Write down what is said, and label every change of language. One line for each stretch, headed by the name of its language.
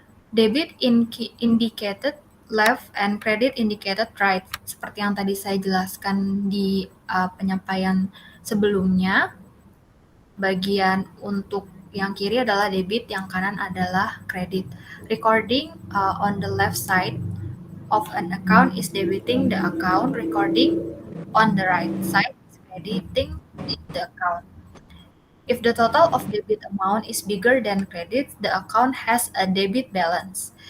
English: Debit indicated left and credit indicated right.
Indonesian: Seperti yang tadi saya jelaskan di penyampaian sebelumnya, bagian untuk yang kiri adalah debit, yang kanan adalah kredit.
English: Recording on the left side of an account is debiting the account. Recording on the right side is crediting the account. If the total of debit amount is bigger than credit, the account has a debit balance.